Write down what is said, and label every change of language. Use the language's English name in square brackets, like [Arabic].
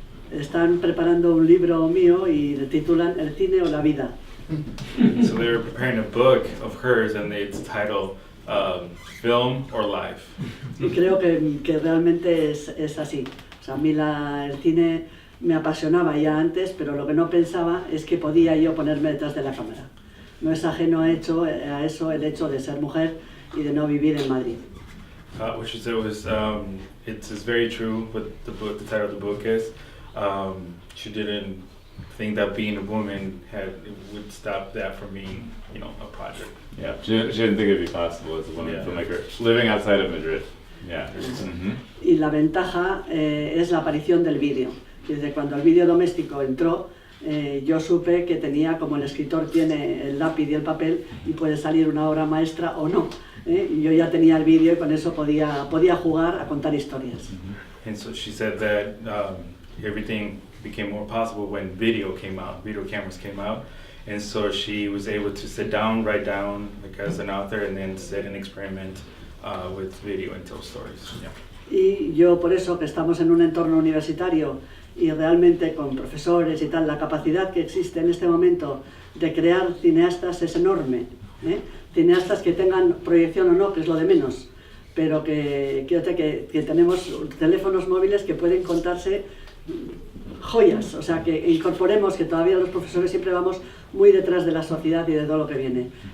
[Spanish] Están preparando un libro mío y le titulan El cine o la vida. [English] So they were preparing a book of hers and it's titled Film or Life. [Spanish] Y creo que realmente es así. O sea, a mí el cine me apasionaba ya antes, pero lo que no pensaba es que podía yo ponerme detrás de la cámara. No es ajeno a eso el hecho de ser mujer y de no vivir en Madrid. [English] What she said was, it's very true what the title of the book is. She didn't think that being a woman would stop that from being, a project. Yeah, she didn't think it'd be possible as a woman filmmaker living outside of Madrid. Yeah. Mm-hmm. [Spanish] Y la ventaja es la aparición del vídeo. Desde cuando el vídeo doméstico entró, yo supe que tenía, como el escritor tiene el lápiz y el papel, y puede salir una obra maestra o no. Y yo ya tenía el vídeo y con eso podía jugar a contar historias. [English] And so she said that everything became more possible when video cameras came out. And so she was able to sit down, write down, like as an author, and then sit and experiment with video and tell stories. Yeah. [Spanish] Y yo por eso, que estamos en un entorno universitario y realmente con profesores y tal, la capacidad que existe en este momento de crear cineastas es enorme. Cineastas que tengan proyección o no, que es lo de menos, pero que tenemos teléfonos móviles que pueden contarse joyas, o sea, que incorporemos que todavía los profesores siempre vamos muy detrás de la sociedad y de todo lo que viene.